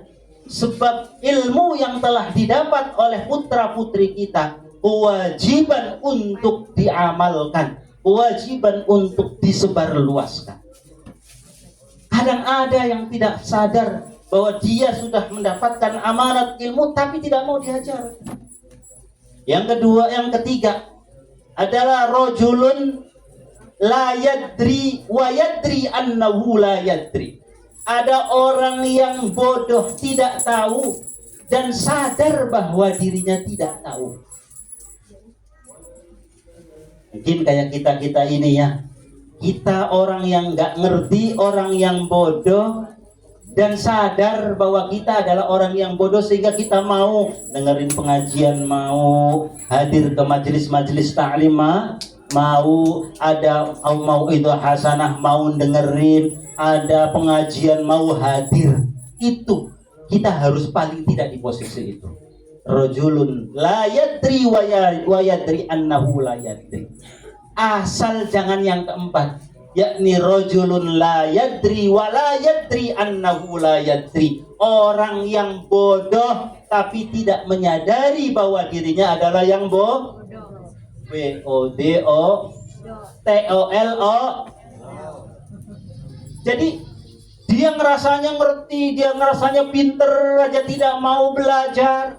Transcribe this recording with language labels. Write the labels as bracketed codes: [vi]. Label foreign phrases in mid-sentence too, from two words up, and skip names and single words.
[id] Sebab ilmu yang telah didapat oleh putra-putri kita kewajiban untuk diamalkan, kewajiban untuk disebarluaskan. Kadang ada yang tidak sadar bahwa dia sudah mendapatkan amanat ilmu tapi tidak mau diajar. Yang ketiga adalah [ar] rajulun la yadri wa yadri annahu la yadri. [id] Ada orang yang bodoh, tidak tahu, dan sadar bahwa dirinya tidak tahu. Mungkin kayak kita ini ya, kita orang yang nggak ngerti, orang yang bodoh, dan sadar bahwa kita adalah orang yang bodoh, sehingga kita mau dengerin pengajian, mau hadir ke majelis-majelis ta'lim, mau ada mau itu hasanah, mau dengerin, ada pengajian mau hadir. Itu kita harus paling tidak di posisi itu. [ar] Rajulun la yadri wa yadri annahu la yadri. [id] Asal jangan yang keempat, yakni [ar] rajulun la yadri wa la yadri annahu la yadri. [id] Orang yang bodoh tapi tidak menyadari bahwa dirinya adalah yang bodoh. B-O-D-O-T-O-L-O. Jadi dia ngerasanya ngerti, dia ngerasanya pinter aja, tidak mau belajar.